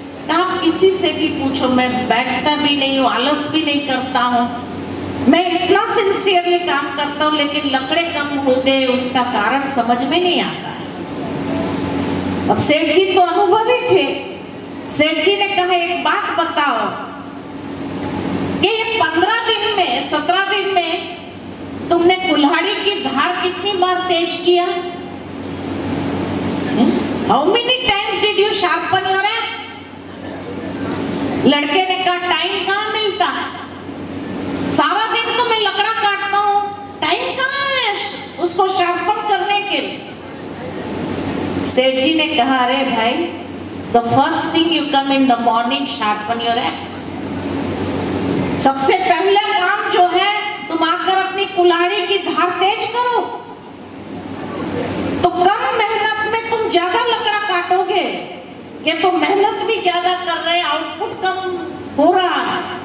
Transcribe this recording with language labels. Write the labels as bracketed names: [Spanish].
[Hindi] आप किसी से भी पूछो, मैं बैठता भी नहीं हूँ, आलस भी नहीं करता हूँ, मैं इतना सिंसियरली काम करता हूँ, लेकिन लकड़े कम हो गए, उसका कारण समझ में नहीं आता। अब सेठ जी तो अनुभवी थे। सेठ जी ने कहा एक बात बताओ कि ये 15 दिन में 17 दिन में तुमने कुल्हाड़ी की धार कितनी बार तेज किया? [English] How many times did you sharpen your axe? [Hindi] लड़के ने कहा टाइम कहाँ मिलता है, सारा दिन तो मैं लकड़ा काटता हूँ, टाइम कहाँ है उसको शार्पन करने के लिए। सेठ जी ने कहा अरे भाई, [English] the first thing you come in the morning sharpen your axe। [Hindi] सबसे पहला काम जो है तुम आकर अपनी कुल्हाड़ी की धार तेज करो, तो कम मेहनत में तुम ज्यादा लकड़ा काटोगे। ये तो मेहनत भी ज्यादा कर रहे हैं, आउटपुट कम हो रहा है।